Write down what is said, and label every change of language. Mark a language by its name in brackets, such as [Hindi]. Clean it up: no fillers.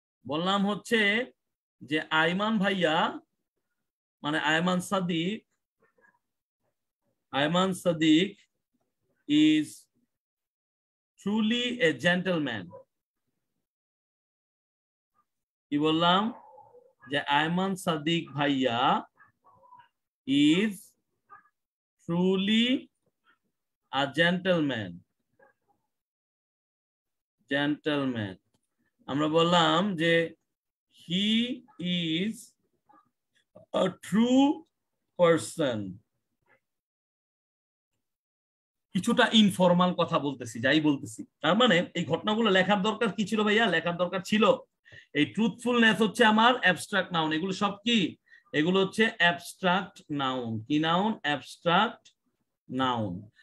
[Bangla] বললাম হচ্ছে যে আইমান ভাইয়া মানে Ayman Sadiq, Ayman Sadiq [English] is truly a gentleman। [Bangla] কি বললাম? যে আয়মান সাদিক ভাইয়া [English] is truly a gentleman। gentleman, [Bangla] আমরা বললাম যে [English] he is a true person। [Bangla] কিছুটা ইনফরমাল কথা বলতেছি, যাই বলতেছি, তার মানে এই ঘটনাগুলো লেখার দরকার কি ছিল ভাইয়া? লেখার দরকার ছিল এই ট্রুথফুলনেস হচ্ছে আমার অ্যাবস্ট্রাক্ট নাউন। এগুলো সব কি? এগুলো হচ্ছে অ্যাবস্ট্রাক্ট নাউন। কি নাউন? Abstract noun.